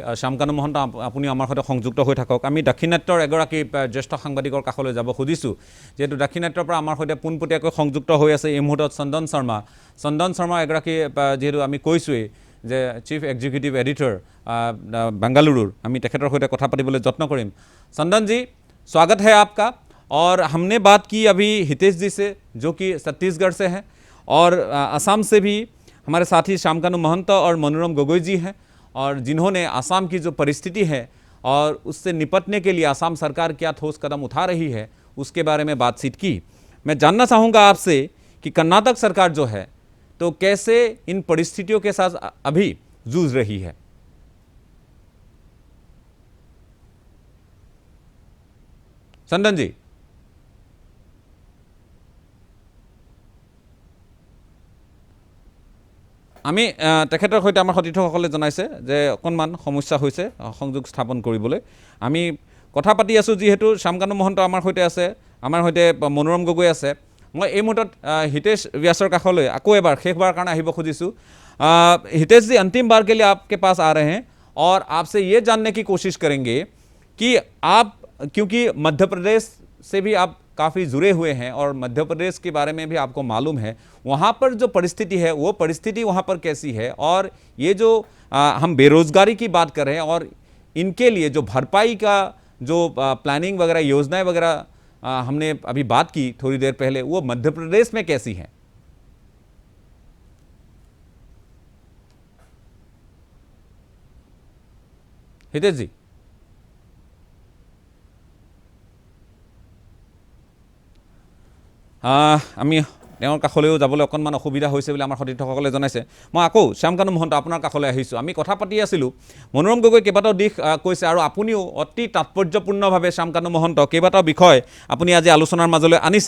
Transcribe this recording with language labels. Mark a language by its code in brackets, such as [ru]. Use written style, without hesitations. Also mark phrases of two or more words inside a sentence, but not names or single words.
[as] শ্যামকানু মহন্ত, আপুনি আমাৰ সৈতে সংযুক্ত হৈ থাকক। আমি দাক্ষিণাত্যৰ এগৰাকী জ্যেষ্ঠ সাংবাদিকৰ কাষলৈ যাব খুজিছোঁ, যিহেতু দাক্ষিণাত্যৰ পৰা আমাৰ সৈতে পোনপটীয়াকৈ সংযুক্ত হৈ আছে এই মুহূৰ্তত চন্দন শৰ্মা। চন্দন শৰ্মা এগৰাকী, যিহেতু আমি কৈছোঁৱেই যে [en] chief executive editor [as] বেংগালুৰুৰ, আমি তেখেতৰ সৈতে কথা পাতিবলৈ যত্ন কৰিম। [hi] चंदन जी, स्वागत है आपका। और हमने बात की अभी हितेश जी से, जो कि छत्तीसगढ़ से हैं, और असम से भी हमारे साथी श्यामकानू महंत और मनोरम गोगोई जी हैं, और जिन्होंने असम की जो परिस्थिति है और उससे निपटने के लिए असम सरकार क्या ठोस कदम उठा रही है उसके बारे में बातचीत की। मैं जानना चाहूँगा आपसे कि कर्नाटक सरकार जो है तो कैसे इन परिस्थितियों के साथ अभी जूझ रही है। चंदन जी, [as] আমি তেখেতৰ সৈতে আমাৰ সতীৰ্থসকলে জনাইছে যে অকণমান সমস্যা হৈছে সংযোগ স্থাপন কৰিবলৈ। আমি কথা পাতি আছোঁ, যিহেতু শ্যামকানু মহন্ত আমাৰ সৈতে আছে, আমাৰ সৈতে মনোৰম গগৈ আছে। মই এই মুহূৰ্তত হিতেশ व्यासৰ কাষলৈ আকৌ এবাৰ শেষবাৰ কাৰণে আহিব খুজিছোঁ। [hi] हितेश जी, अंतिम बार के लिए आपके पास आ रहे हैं और आपसे ये जानने की कोशिश करेंगे कि आप, क्योंकि मध्य प्रदेश से भी आप काफ़ी जुड़े हुए हैं और मध्य प्रदेश के बारे में भी आपको मालूम है, वहाँ पर जो परिस्थिति है वो परिस्थिति वहाँ पर कैसी है, और ये जो हम बेरोज़गारी की बात कर रहे हैं और इनके लिए जो भरपाई का जो प्लानिंग वगैरह, योजनाएं वगैरह हमने अभी बात की थोड़ी देर पहले, वो मध्य प्रदेश में कैसी हैं। हितेश जी, [as] আমি তেওঁৰ কাষলৈও যাবলৈ অকণমান অসুবিধা হৈছে বুলি আমাৰ সতীৰ্থসকলে জনাইছে। মই আকৌ শ্যামকানু মহন্ত আপোনাৰ কাষলৈ আহিছোঁ। আমি কথা পাতি আছিলোঁ, মনোৰম গগৈ কেইবাটাও দিশ কৈছে, আৰু আপুনিও অতি তাৎপৰ্যপূৰ্ণভাৱে শ্যামকানু মহন্ত কেইবাটাও বিষয় আপুনি আজি আলোচনাৰ মাজলৈ আনিছে।